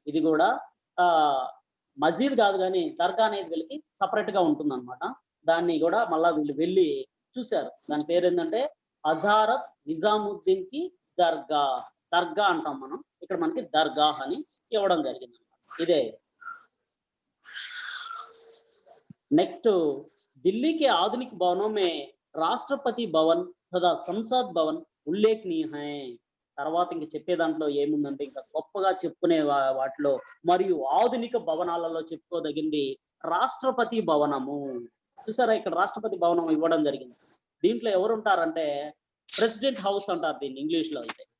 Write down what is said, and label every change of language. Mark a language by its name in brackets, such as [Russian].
[Telugu] ఇది కూడా మసీద్ కాదు కానీ దర్గా అనేది వీళ్ళకి సపరేట్ గా ఉంటుంది అనమాట. దాన్ని కూడా మళ్ళా వీళ్ళు వెళ్ళి చూశారు. దాని పేరు ఏంటంటే హజారత్ నిజాముద్దీన్ కి దర్గా. దర్గా అంటాం మనం, ఇక్కడ మనకి దర్గాహ్ అని ఇవ్వడం జరిగింది అనమాట. ఇదే నెక్స్ట్ [Hindi] ఢిల్లీ के आधुनिक भवनों में राष्ट्रपति भवन तथा संसद भवन उल्लेखनीय है. [Telugu] తర్వాత ఇంక చెప్పే దాంట్లో ఏముందంటే ఇంకా గొప్పగా చెప్పుకునే వాటిలో మరియు ఆధునిక భవనాలలో చెప్పుకోదగింది రాష్ట్రపతి భవనము. చూసారా, ఇక్కడ రాష్ట్రపతి భవనం ఇవ్వడం జరిగింది. దీంట్లో ఎవరు ఉంటారంటే ప్రెసిడెంట్ హౌస్ అంటారు దీన్ని ఇంగ్లీష్ లో అయితే.